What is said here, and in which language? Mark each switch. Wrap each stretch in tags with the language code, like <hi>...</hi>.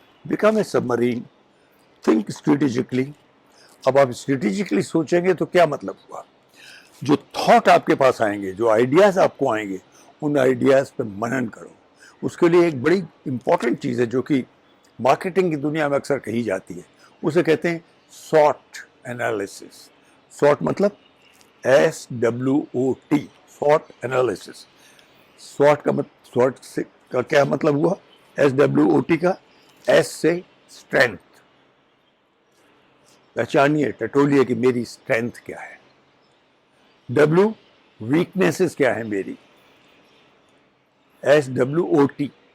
<en>Become a submarine, think strategically.</en> <ur>اب آپ strategically سوچیں گے تو کیا مطلب ہوا؟ جو تھاٹ آپ کے پاس آئیں گے, جو آئیڈیاز آپ کو آئیں گے, ان آئیڈیاز پہ منن کرو. اس کے لیے ایک بڑی امپورٹنٹ چیز ہے جو کہ مارکیٹنگ کی دنیا میں اکثر کہی جاتی ہے, اسے کہتے ہیں SWOT انالیسس. SWOT مطلب SWOT, SWOT انالیسس. SWOT کا کیا مطلب ہوا؟ SWOT کا S سے اسٹرینتھ. پہچانیے, ٹٹولیے کہ میری اسٹرینتھ کیا ہے. W, ویکنیسز کیا ہے میری. SWOT.</ur>